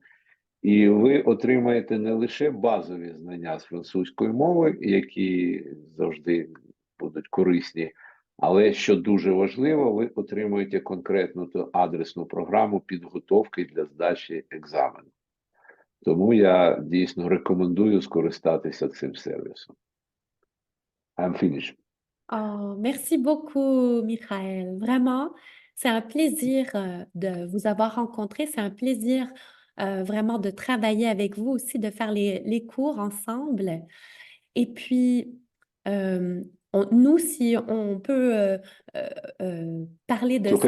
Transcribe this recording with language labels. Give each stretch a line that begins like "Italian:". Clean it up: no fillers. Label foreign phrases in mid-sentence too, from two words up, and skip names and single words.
Ukrainian: І ви отримаєте не лише базові знання з французької мови, які завжди будуть корисні, але, що дуже важливо, ви отримуєте конкретну ту адресну програму підготовки для здачі екзамену. Тому я дійсно рекомендую скористатися цим сервісом.
English: I'm finished.
French: Oh, merci beaucoup, Mykhailo. Vraiment, c'est un plaisir de vous avoir rencontré. C'est un plaisir vraiment de travailler avec vous aussi, de faire les cours ensemble. Et puis, nous, si on peut parler de ça...